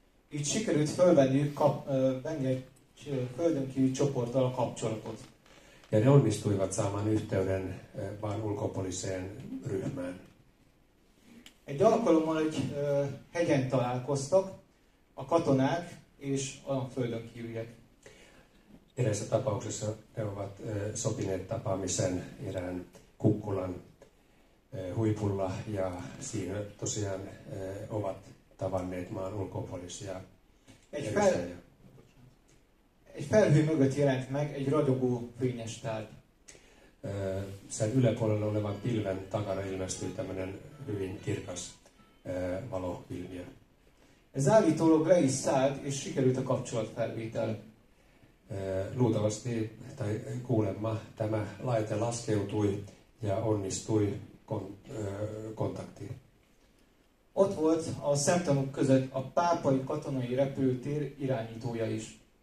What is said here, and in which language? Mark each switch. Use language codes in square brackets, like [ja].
[hu] Így sikerült fölvenniük egy földön kívüli csoporttal a kapcsolatot. [fi] Ja ne onnistuivat saamaan yhteyden maan ulkopuoliseen ryhmään. [hu] Egy alkalommal egy hegyen találkoztak a katonák és a földön kívüliek. [fi] Erässä tapauksessa ne ovat sopineet tapaamisen erään kukkulan huipulla ja siinä tosiaan ovat tavanneet maan ulkopuolisia edustajia. [hu] Egy felhő mögött jelent meg egy ragyogó fényes tárgy. [fi] sen yläpuolella olevan pilven takana ilmestyy tämmöinen hyvin kirkas valoilmiö. [hu] Ez állítólag le is szállt, és sikerült a kapcsolatfelvétel. [fi] Luultavasti tai kuulemma tämä laite laskeutui ja onnistui kontaktiin. [hu] Ott volt a szemtanúk között a pápai katonai repülőtér irányítója is.